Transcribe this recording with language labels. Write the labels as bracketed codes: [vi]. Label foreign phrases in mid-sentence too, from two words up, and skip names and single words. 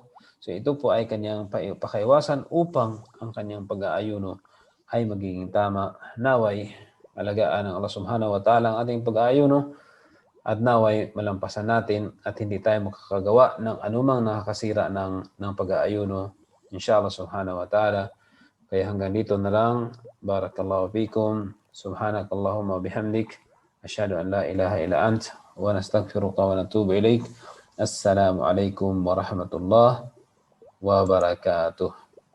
[tl] So ito po ay kanyang pakaiwasan upang ang kanyang pag-aayuno ay magiging tama. Naway alagaan ng Allah [ar] سبحانه وتعالى [tl] ang ating pag-aayuno, at naway malampasan natin at hindi tayo makakagawa ng anumang nakakasira ng pag-aayuno, [ar] إن شاء الله سبحانه وتعالى. [tl] Kaya hanggang dito na lang. [ar] بارك الله فيكم. سبحانك اللهم وبحمدك أشهد أن لا إله إلا أنت ونستغفرك ونتوب إليك. السلام عليكم ورحمة الله وبركاته.